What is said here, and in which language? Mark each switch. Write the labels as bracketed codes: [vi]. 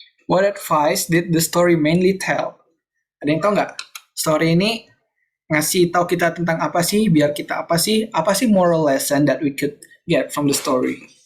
[en] What advice did the story mainly tell? [id] Ada yang tahu nggak? Story ini ngasih tahu kita tentang apa sih? Biar kita apa sih [en] moral lesson that we could get from the story?